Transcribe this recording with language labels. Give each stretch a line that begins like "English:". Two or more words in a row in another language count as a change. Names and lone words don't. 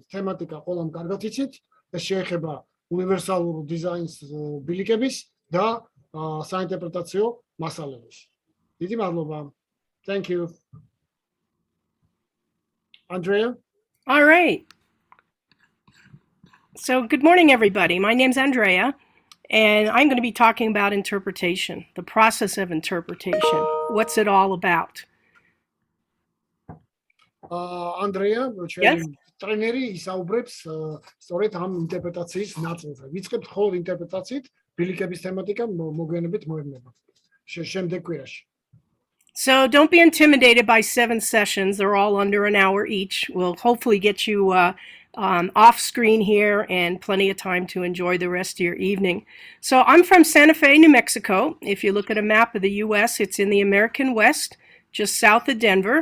Georgian: თემატიკა ყველამ კარგად იცით, ეს შეეხება უნივერსალურ დიზაინს ბილიკების და საინტერპრეტაციო მასალებს. დიდი მადლობა.
English: Thank you. Andrea? All right. So good morning, everybody. My name's Andrea, and I'm going to be talking about interpretation, the process of interpretation. What's it all about? Andrea,
Georgian: ჩვენი ტრენერი ისაუბრებს სწორედ ამ ინტერპრეტაციის ნაწილზე. ვიწყებთ ხოლმე ინტერპრეტაციით, ბილიკების თემატიკა მოგვიანებით მოედინება. შემდეგ კვირაში.
English: So don't be intimidated by 7 sessions. They're all under an hour each. We'll hopefully get you off screen here and plenty of time to enjoy the rest of your evening. So I'm from Santa Fe, New Mexico. If you look at a map of the U.S., it's in the American West, just south of Denver.